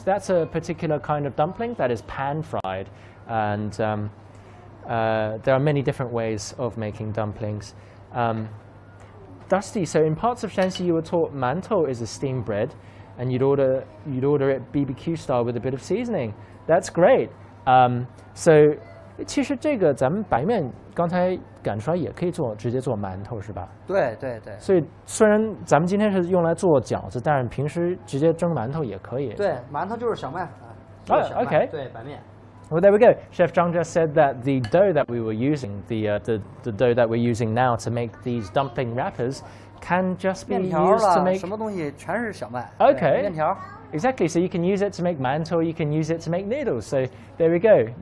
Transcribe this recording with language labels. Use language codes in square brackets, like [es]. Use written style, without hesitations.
[en] That's a particular kind of dumpling that is pan-fried. And there are many different ways of making dumplings. Dusty, so in parts of Shanxi you were taught mantou is a steamed bread, and you'd order it BBQ style with a bit of seasoning. That's great. [zh] So 其实这个咱们白面刚才赶出来也可以直接做馒头是吧？对对对。所以虽然咱们今天是用来做饺子，但是平时直接蒸馒头也可以。对，馒头就是小麦。 [en] Oh, okay. [zh] 对，白面。 [en] Well, there we go. Chef Zhang just said that the dough that we were using, the dough that we're using now to make these dumpling wrappers, can just be used to make [zh] 什么东西全是小麦。 [en] Okay. [zh] 面条。 [en] Exactly. So you can use it to make mantou, you can use it to make noodles. So there we go.